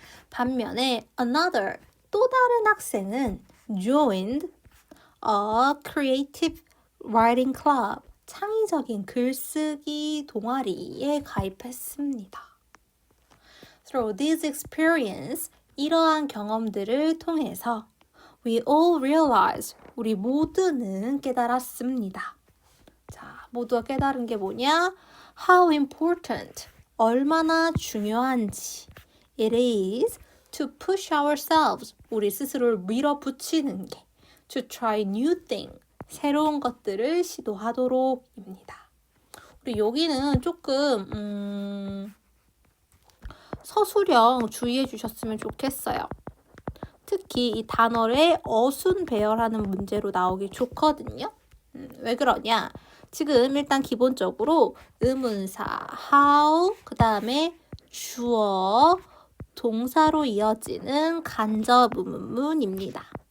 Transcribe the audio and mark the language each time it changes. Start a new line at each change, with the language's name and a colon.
Korean: 반면에 another, 또 다른 학생은
English: joined a creative writing club,
Korean: 창의적인 글쓰기 동아리에 가입했습니다.
English: Through this experience,
Korean: 이러한 경험들을 통해서
English: we all realize,
Korean: 우리 모두는 깨달았습니다. 자, 모두가 깨달은 게 뭐냐?
English: How important,
Korean: 얼마나 중요한지
English: it is to push ourselves,
Korean: 우리 스스로를 밀어붙이는 게
English: to try new things,
Korean: 새로운 것들을 시도하도록입니다. 우리 여기는 조금 서술형 주의해 주셨으면 좋겠어요. 특히 이 단어를 어순 배열하는 문제로 나오기 좋거든요. 왜 그러냐? 지금 일단 기본적으로 의문사 how, 그 다음에 주어, 동사로 이어지는 간접 의문문입니다.